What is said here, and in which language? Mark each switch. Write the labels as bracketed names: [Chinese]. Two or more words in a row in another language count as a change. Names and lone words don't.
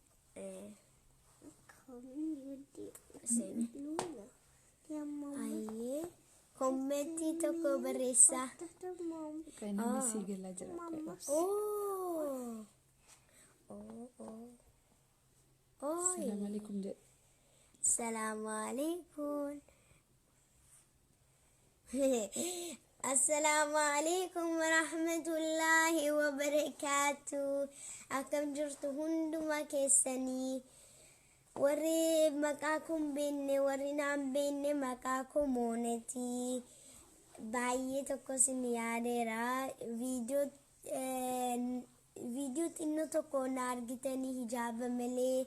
[Oromo] Ayyee. Kommentii tokko barreessaa. Kan inni sii galaa jira. [Arabic] السلام عليكم [Oromo] jedhe. [Arabic] السلام عليكم. السلام عليكم ورحمة الله وبركاته. [Oromo] Akkam jirtu hunduma keessanii. Warri maqaa kun beenne warri naan beenne maqaa kun moonetii. Baay'ee tokko sin yaadeera. Viidiyoo xinnoo tokko na argitanii hijaaba malee.